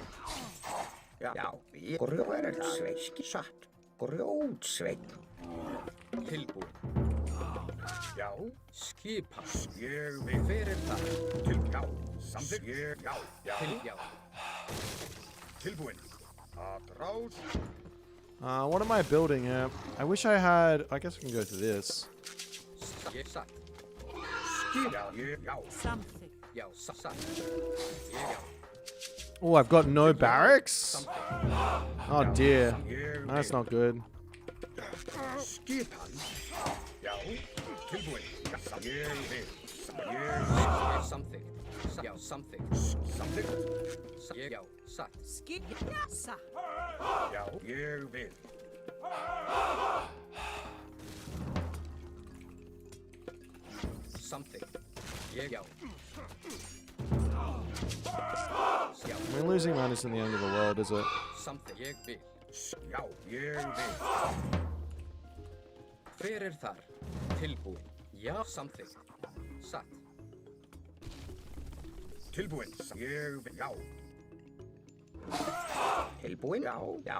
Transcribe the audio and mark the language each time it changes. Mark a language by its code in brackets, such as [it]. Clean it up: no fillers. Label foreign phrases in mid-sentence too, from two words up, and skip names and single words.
[is] Já, grjótsveinn. Satt. Grjótsveinn. Tilbúin. Já, Skipan. ég vil. Hver er það? Já, samþykkt. Já, já, Til já. tilbúin. Atrás. [en] What am I building here? I wish I had... I guess we can go to this. [is] Ég satt. Já, já, Já, satt. Ég já. [en] Oh, I've got no barracks? [is] Samþykkt. [en] Oh, dear. [is] ég [en] That's not good. [is] Skipan. Já, tilbúin. Já, ég vil. Ég samþykkt. Já, samþykkt. Samþykkt. Ég já. Satt. Já, ég vil. Samþykkt. Ég já. Já, [en] I mean, losing man isn't the end of the world, is it? [is] samþykkt. Ég vil. Já, ég vil. Hver er þar? Tilbúin. Já, samþykkt. Satt. Tilbúin. Ég vil. Já, Tilbúin? Já, já.